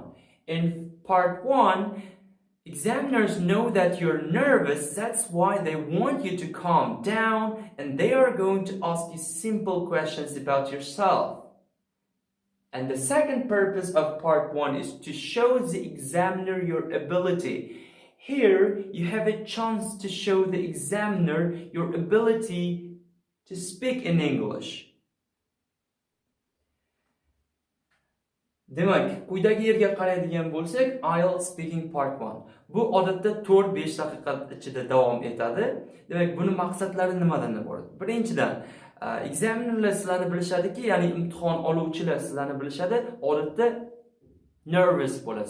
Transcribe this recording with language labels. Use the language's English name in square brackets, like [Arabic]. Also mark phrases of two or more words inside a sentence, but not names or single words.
[English] In part 1, examiners know that you're nervous, that's why they want you to calm down, and they are going to ask you simple questions about yourself. And the second purpose of part 1 is to show the examiner your ability. Here, you have a chance to show the examiner your ability to speak in English. [Uzbek] Demak, quyidagi yerga qaraydigan bo'lsak, IELTS Speaking Part 1. Bu odatda 4-5 daqiqa ichida davom etadi. Demak, buni maqsadlari nimadan iborat? Birinchidan, examinerlar sizlarni bilishadiki, ya'ni imtihon oluvchilar sizlarni bilishadi, odatda nervous bo'lasiz.